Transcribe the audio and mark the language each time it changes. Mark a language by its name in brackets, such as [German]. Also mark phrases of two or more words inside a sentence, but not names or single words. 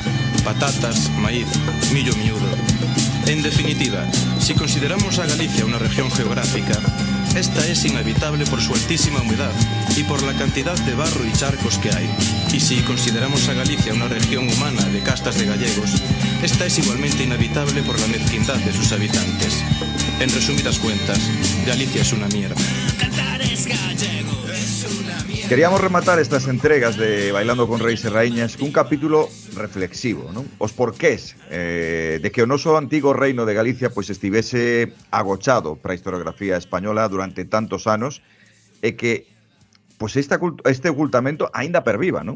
[Spanish] Patatas, maíz, [Galician] millo miúdo. [Spanish] En definitiva, si consideramos a Galicia una región geográfica, esta es inhabitable por su altísima humedad y por la cantidad de barro y charcos que hay. Y si consideramos a Galicia una región humana de castas de gallegos, esta es igualmente inhabitable por la mezquindad de sus habitantes. En resumidas cuentas, Galicia es una mierda. Cantar es gallego, es una mierda. [Galician] Queríamos rematar estas entregas de Bailando con Reis e Raíñas cun capítulo reflexivo, non? Os porqués de que o noso antigo reino de Galicia pois estivese agochado para a historiografía española durante tantos anos e que pois este ocultamento aínda perviva, non?